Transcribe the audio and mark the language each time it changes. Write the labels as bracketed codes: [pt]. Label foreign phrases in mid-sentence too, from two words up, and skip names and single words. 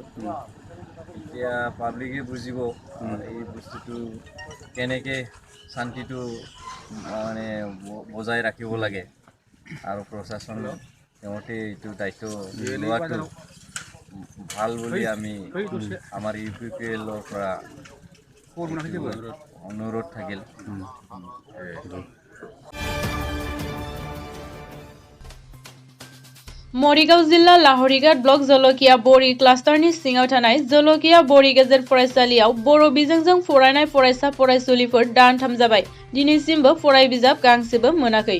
[as] এতিয়া পাব্লিকে বুজিব এই বস্তুটো কেনেকৈ শান্তিটো মানে বজাই ৰাখিব লাগে আৰু প্ৰশাসন সিহঁতে এইটো দায়িত্ব লোৱাটো ভাল বুলি আমি আমাৰ ইউপিপিএলৰ পৰা অনুৰোধ থাকিল। [brx] मरिगाव जिल्ला लाहरिघाट ब्लक जलकिया बरी क्लास्टारनि सिङाव थानाय जलकिया बरी गेजेर फरायसालियाव बर' बिजोंजों फरायनाय फरायसा फरायसुलिफोर दानथाम जाबाय दिनैसिमबो फरायबिजाब गांसेबो मोनाखै।